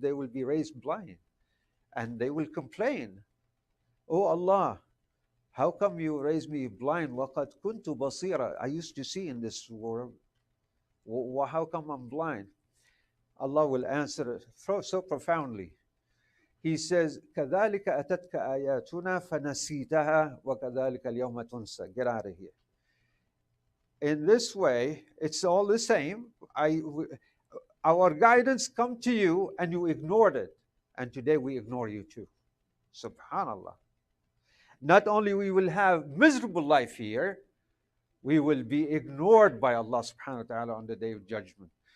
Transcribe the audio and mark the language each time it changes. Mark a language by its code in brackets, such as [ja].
[en] They will be raised blind. And they will complain, oh Allah, how come you raised me blind? [ar] وَقَدْ كُنْتُ بَصِيرًا. [en] I used to see in this world. How come I'm blind? Allah will answer so profoundly. He says, [ar] كَذَلِكَ أَتَتْكَ آيَاتُنَا فَنَسِيتَهَا وَكَذَلِكَ الْيَوْمَ تُنْسَى. [en] Get out of here. In this way, it's all the same. Our guidance come to you and you ignored it. And today we ignore you too. Subhanallah. Not only we will have miserable life here, we will be ignored by Allah subhanahu wa ta'ala on the day of judgment.